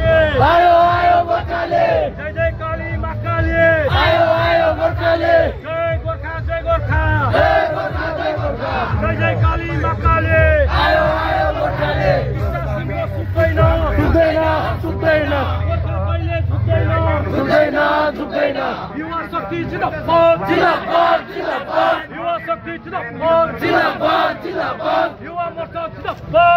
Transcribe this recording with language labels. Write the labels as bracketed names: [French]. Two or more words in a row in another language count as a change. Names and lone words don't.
[Nepali] आयो आयो गोर्खाले जय जय काली मां काली आयो आयो गोर्खाले जय गोर्खा जय गोर्खा जय गोर्खा जय गोर्खा जय जय काली मां काली आयो आयो गोर्खाले टिस्टा सुनको सुक्दैन झुक्दैन झुक्दैन गोर्खा कहिले झुक्दैन झुक्दैन झुक्दैन युवा शक्ति जिन्दाबाद जिन्दाबाद जिन्दाबाद युवा शक्ति जिन्दाबाद जिन्दाबाद जिन्दाबाद युवा मोर्चा जिन्दाबाद